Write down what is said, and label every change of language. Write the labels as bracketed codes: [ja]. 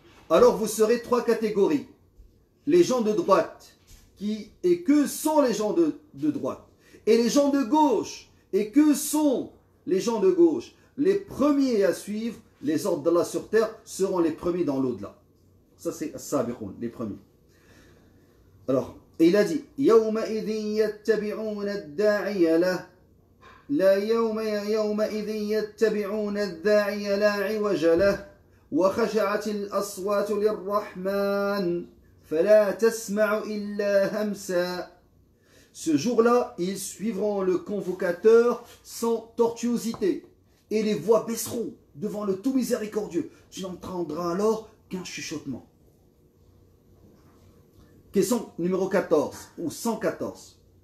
[fr] Alors vous serez trois catégories. Les gens de droite, et que sont les gens de droite, et les gens de gauche, et que sont les gens de gauche. Les premiers à suivre les ordres d'Allah sur terre seront les premiers dans l'au-delà. Ça c'est as-sabiqun, les premiers. Alors, et il a dit [ar] يَوْمَئِذٍ يَتَّبِعُونَ الدَّاعِيَ لَهُ لَا يَوْمَئِذٍ يَتَّبِعُونَ الدَّاعِيَ لَا عِوَجَ لَهُ وَخَشَعَتِ الْأَصْوَاتُ لِلرَّحْمَنِ فَلَا تَسْمَعُ إِلَّا هَمْسًا. [fr] Ce jour-là, ils suivront le convocateur sans tortuosité, et les voix baisseront devant le tout miséricordieux. Tu n'entendras alors qu'un chuchotement. Question numéro 14 ou 114.